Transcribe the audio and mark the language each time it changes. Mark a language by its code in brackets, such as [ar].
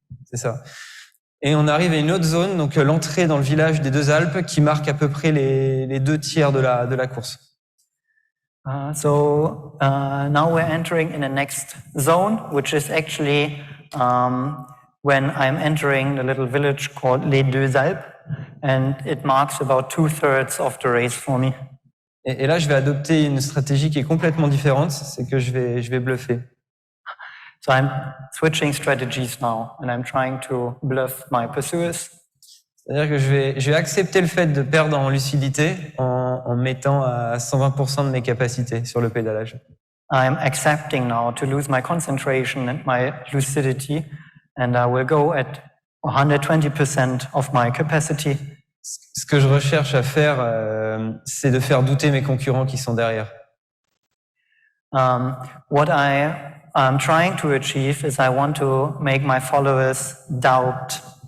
[fr] C'est ça. Et on arrive à une autre zone, donc l'entrée dans le village des Deux Alpes, qui marque à peu près les 2/3 de la course. [en] So now we're entering in the next zone, which is actually when I'm entering the little village called Les Deux Alpes, and it marks about 2/3 of the race for me. [fr] Et là, je vais adopter une stratégie qui est complètement différente, c'est que je vais bluffer. [en] So I'm switching strategies now, and I'm trying to bluff my pursuers. [fr] C'est-à-dire que je vais accepter le fait de perdre en lucidité en mettant à 120% de mes capacités sur le pédalage. [en] I'm accepting now to lose my concentration and my lucidity, and I will go at 120% of my capacity. [fr] Ce que je recherche à faire, c'est de faire douter mes concurrents qui sont derrière. [en] What I'm trying to achieve is I want to make my followers doubt.